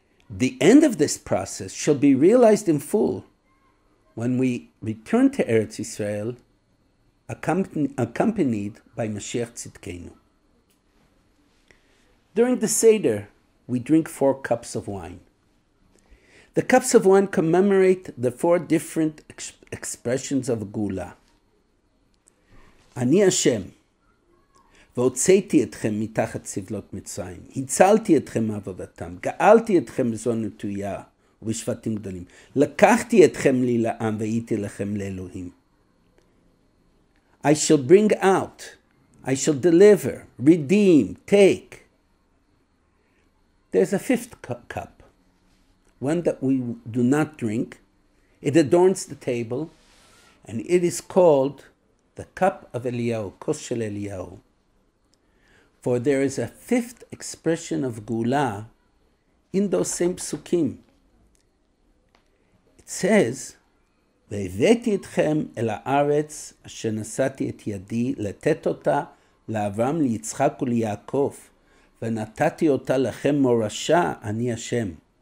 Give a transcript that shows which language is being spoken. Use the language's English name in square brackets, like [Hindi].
[English] The end of this process shall be realized in full when we return to Eretz Yisrael, accompanied by Mashiach Tzidkenu. During the Seder, we drink 4 cups of wine. The cups of wine commemorate the 4 different expressions of Gula. [Hebrew] Ani Hashem, והוצאתי אתכם מתחת סבלות מצרים, הצלתי אתכם מעבודתם, גאלתי אתכם בזרוע נטויה ובשבטים גדולים, לקחתי אתכם לי לעם והייתי לכם לאלוהים. [English] I shall bring out, I shall deliver, redeem, take. There's a 5th cup, one that we do not drink. It adorns the table, and it is called the cup of Eliyahu, kos shel Eliyahu. For there is a fifth expression of Gula in those same psukim. [Hebrew] It says, והבאתי אתכם אל הארץ אשר נשאתי את ידי לתת אותה לאברהם, ליצחק וליעקב, ונתתי אותה לכם מורשה, אני השם.